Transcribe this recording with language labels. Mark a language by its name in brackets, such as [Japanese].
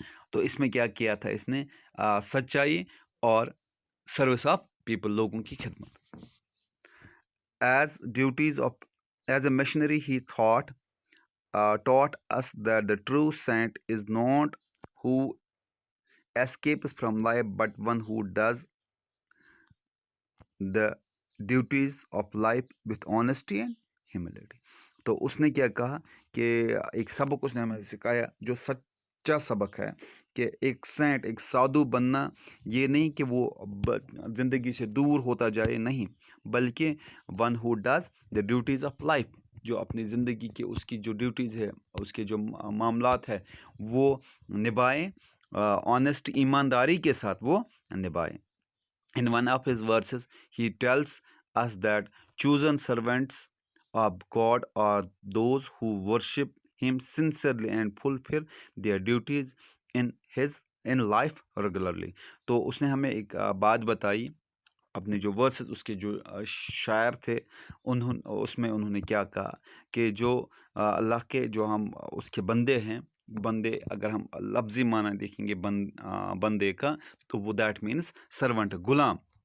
[Urdu] تو اس میں کیا کیا تھا اس نے, سچائی اور [English] service of people, [Urdu] لوگوں کی خدمت. [English] As a missionary he taught us that the true saint is not who escapes from life but one who does the duties of life with honesty and humility. [Urdu] تو اس نے کیا کہا کہ ایک سبق اس نے ہمیں سکھایا جو سچا سبق ہے, کہ ایک سینٹ, ایک سادھو بننا یہ نہیں کہ وہ زندگی سے دور ہوتا جائے, نہیں, بلکہ [English] one who does the duties of life, [Urdu] جو اپنی زندگی کے اس کی جو ڈیوٹیز ہے, اس کے جو معاملات ہے وہ نبھائیں, آنیسٹ, ایمانداری کے ساتھ وہ نبھائیں. [English] In one of his verses, he tells us that chosen servants of God are those who worship Him sincerely and fulfill their duties in life regularly. [Urdu] تو اس نے ہمیں ایک بات بتائی, اپنے جو ورسز, اس کے جو شاعر تھے, اس میں انہوں نے کیا کہا کہ جو اللہ کے جو ہم اس کے بندے ہیں, بندے اگر ہم لفظی معنی دیکھیں گے بندے کا, تو وہ [English] that means servant, [Urdu] غلام.